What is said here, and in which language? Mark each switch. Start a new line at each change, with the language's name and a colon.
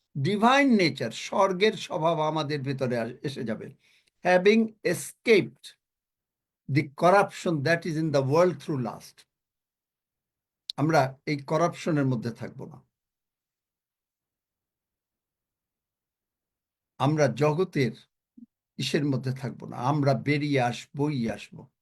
English: Divine nature,
Bangla: স্বর্গের স্বভাব আমাদের ভিতরে এসে যাবে।
English: Having escaped the corruption that is in the world through lust.
Bangla: আমরা এই করাপশনের মধ্যে থাকবো না, আমরা জগতের ইসের মধ্যে থাকবো না, আমরা বেরিয়ে আসবোই আসবো।